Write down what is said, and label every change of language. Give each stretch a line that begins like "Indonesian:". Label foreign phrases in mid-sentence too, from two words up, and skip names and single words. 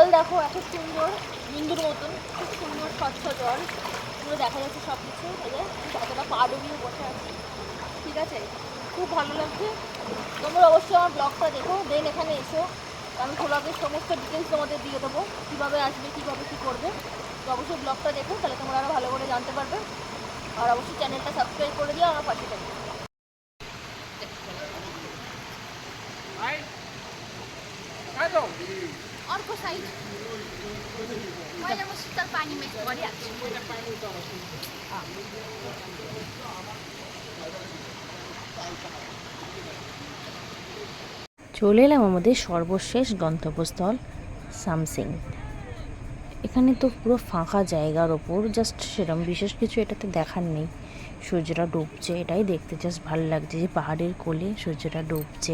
Bangla: দেখো এত সুন্দর, বিন্দুর মতন, খুব সুন্দর স্বচ্ছ জল, পুরো দেখা যাচ্ছে সব কিছু, এতটা পা ডুবিয়ে বসে আছি, ঠিক আছে, খুব ভালো লাগছে। তোমরা অবশ্যই আমার ব্লগটা দেখো, দেন এখানে এসো, আমি ব্লগের সমস্ত ডিটেলস তোমাদের দিয়ে দেবো, কীভাবে আসবে, কীভাবে কী করবে, তো অবশ্যই ব্লগটা দেখো, তাহলে তোমরা আরও ভালো করে জানতে পারবে, আর অবশ্যই চ্যানেলটা সাবস্ক্রাইব করে দিও, আমার পাশে থাকবে।
Nepali: अर्को साइड मैले म शीतल पानी मिक्स गरिहाल्छु।
Bangla: চলে এলাম আমাদের সর্বশেষ গন্তব্যস্থল সামসিং। এখানে তো পুরো ফাঁকা জায়গার ওপর, জাস্ট সেরকম বিশেষ কিছু এটাতে দেখার নেই, সূর্যটা ডুবছে এটাই দেখতে জাস্ট ভালো লাগছে, যে পাহাড়ের কোলে সূর্যটা ডুবছে।